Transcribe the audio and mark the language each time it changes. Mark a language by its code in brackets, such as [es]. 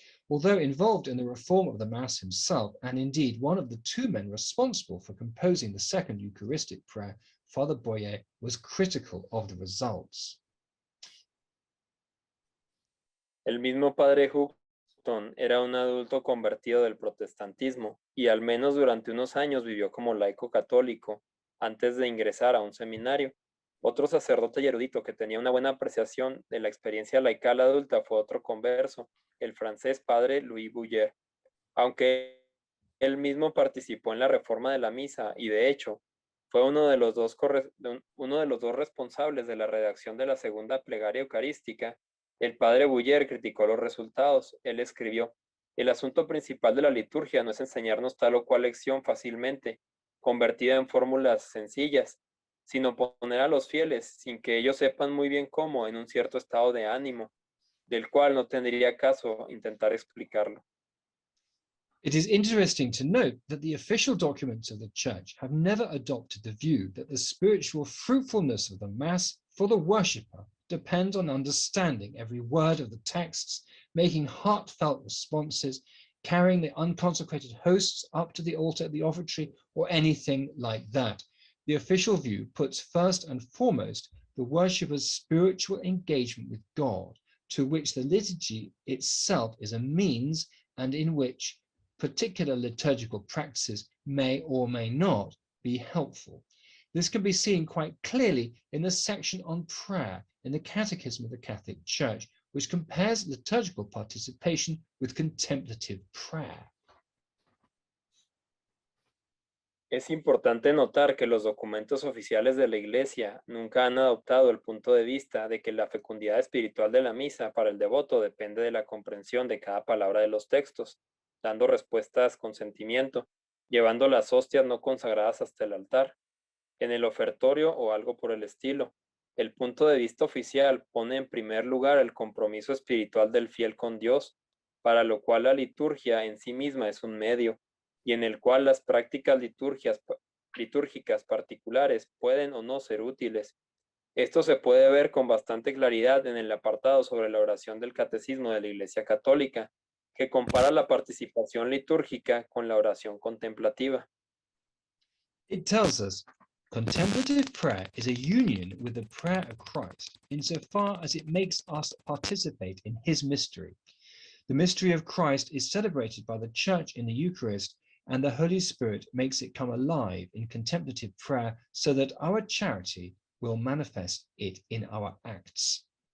[en] Although involved in the reform of the Mass himself, and indeed one of the two men responsible for composing the second Eucharistic prayer, Father Boyer was critical of the results. [es] El mismo padre Houghton era un adulto convertido del protestantismo y al menos durante unos años vivió como laico católico antes de ingresar a un seminario. Otro sacerdote y erudito que tenía una buena apreciación de la experiencia laical adulta fue otro converso, el francés padre Louis Boyer. Aunque él mismo participó en la reforma de la misa y de hecho fue uno de los dos responsables de la redacción de la segunda plegaria eucarística, el padre Boyer criticó los resultados. Él escribió: "El asunto principal de la liturgia no es enseñarnos tal o cual lección fácilmente, convertida en fórmulas sencillas, sino poner a los fieles, sin que ellos sepan muy bien cómo, en un cierto estado de ánimo, del cual no tendría caso intentar explicarlo." [en] It is interesting to note that the official documents of the Church have never adopted the view that the spiritual fruitfulness of the Mass for the worshipper depends on understanding every word of the texts, making heartfelt responses, carrying the unconsecrated hosts up to the altar at the offertory, or anything like that. The official view puts first and foremost the worshipper's spiritual engagement with God, to which the liturgy itself is a means, and in which particular liturgical practices may or may not be helpful. This can be seen quite clearly in the section on prayer in the Catechism of the Catholic Church, which compares liturgical participation with contemplative prayer. [es] Es importante notar que los documentos oficiales de la Iglesia nunca han adoptado el punto de vista de que la fecundidad espiritual de la misa para el devoto depende de la comprensión de cada palabra de los textos, dando respuestas con sentimiento, llevando las hostias no consagradas hasta el altar, en el ofertorio o algo por el estilo. El punto de vista oficial pone en primer lugar el compromiso espiritual del fiel con Dios, para lo cual la liturgia en sí misma es un medio, y en el cual las prácticas litúrgicas particulares pueden o no ser útiles. Esto se puede ver con bastante claridad en el apartado sobre la oración del Catecismo de la Iglesia Católica, que compara la participación litúrgica con la oración contemplativa. [en] It tells us contemplative prayer is a union with the prayer of Christ insofar as it makes us participate in his mystery. The mystery of Christ is celebrated by the Church in the Eucharist, and the Holy Spirit makes it come alive in contemplative prayer so that our charity will manifest it in our acts.